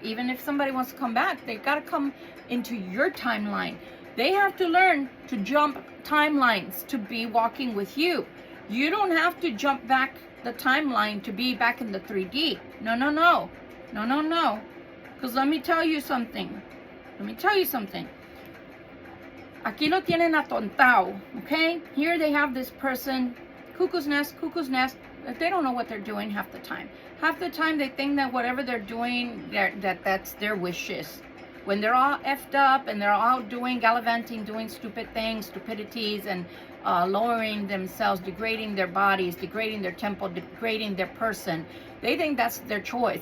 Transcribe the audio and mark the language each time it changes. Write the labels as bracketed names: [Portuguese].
[English] Even if somebody wants to come back, they've got to come into your timeline. They have to learn to jump timelines to be walking with you. You don't have to jump back the timeline to be back in the 3D. No, no, no. No, no, no. Because let me tell you something. Let me tell you something. [Spanish] Aquí lo tienen atontado, okay? [English] Here they have this person, cuckoo's nest, they don't know what they're doing half the time. Half the time they think that whatever they're doing, that's their wishes. When they're all effed up and they're all doing gallivanting, doing stupid things, stupidities, and lowering themselves, degrading their bodies, degrading their temple, degrading their person, they think that's their choice.